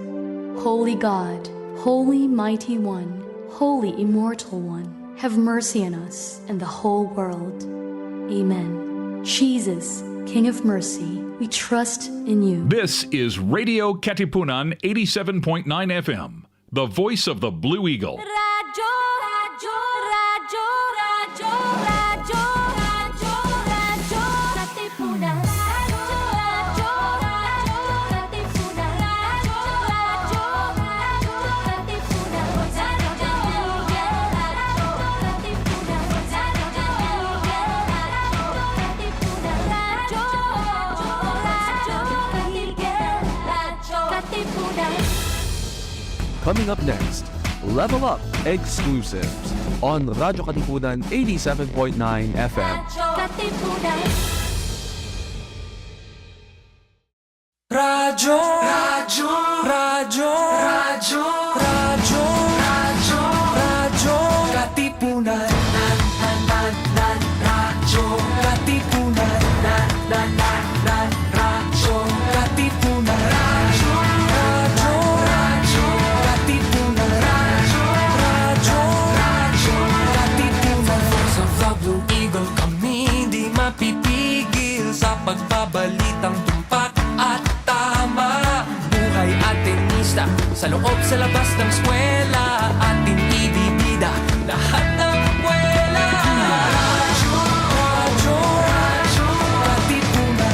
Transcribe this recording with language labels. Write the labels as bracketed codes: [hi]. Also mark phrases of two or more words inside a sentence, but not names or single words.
[en] Holy God, holy mighty one, holy immortal one, have mercy on us and the whole world. Amen. Jesus, King of mercy, we trust in you. This is Radio Katipunan 87.9 FM, the voice of the Blue Eagle. [tl] Radyo, radyo, radyo, radyo, radyo, radyo, radyo, Katipunan. Radyo, radyo, radyo, Katipunan. Radyo, radyo, radyo, Katipunan. Radyo, radyo, Katipunan. Radyo, radyo, Katipunan. [en] Coming up next, Level Up exclusives on Radyo Katipunan 87.9 FM. [tl] Radyo, radyo, radyo, radyo, radyo, radyo, radyo, Katipunan. Radyo, Katipunan. Radyo, Katipunan. Radyo, radyo, radyo, Katipunan. Radyo, radyo, radyo, Katipunan. Sa The Blue Eagle kami di mapipigil sa pagbabalitang tumpak at tama. Buhay at tenista sa loob sa labas ng eskwela, ating ibibida lahat ng kwela. Radyo, radyo, radyo, Katipunan.